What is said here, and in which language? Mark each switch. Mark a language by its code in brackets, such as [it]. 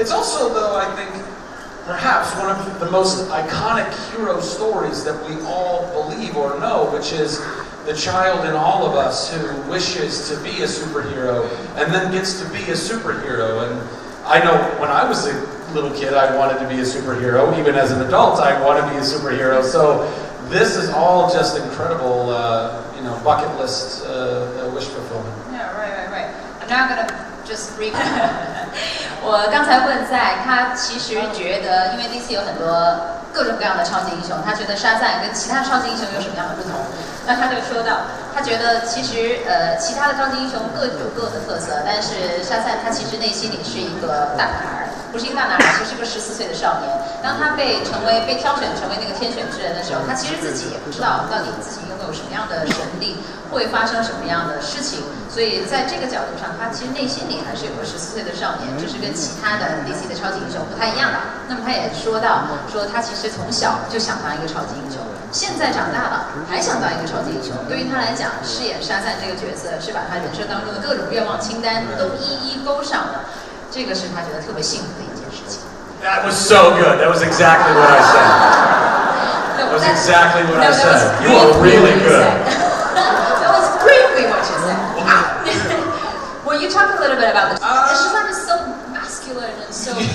[en] It's also, though, I think, perhaps one of the most iconic hero stories that we all believe or know, which is the child in all of us who wishes to be a superhero and then gets to be a superhero. And I know when I was a little kid, I wanted to be a superhero. Even as an adult, I want to be a superhero. So this is all just incredible, bucket list wish fulfillment. Yeah, right. I'm not gonna just read. [zh] 我刚才问在，他其实觉得，因为 DC 有很多各种各样的超级英雄，他觉得沙赞跟其他超级英雄有什么样的不同？那他就说到，他觉得其实其他的超级英雄各有各的特色，但是沙赞他其实内心里是一个大男孩，不是一个大男孩，其实是个14岁的少年。当他被挑选成为那个天选之人的时候，他其实自己也不知道到底自己拥有什么样的神力，会发生什么样的事情。所以在这个角度上，他其实内心里还是有个14岁的少年，这是跟其他的 DC 的超级英雄不太一样的。那么他也说他其实从小就想当一个超级英雄，现在长大了还想当一个超级英雄。对于他来讲，饰演沙赞这个角色是把他人生当中的各种愿望清单都一一勾上了，这个是他觉得特别幸福的一件事情。 [en] That was so good. That was exactly what I said. That was exactly what I said. You are really good. That was briefly what you said. Wow. Well, you talk a little bit about this. Shazam is so masculine and so.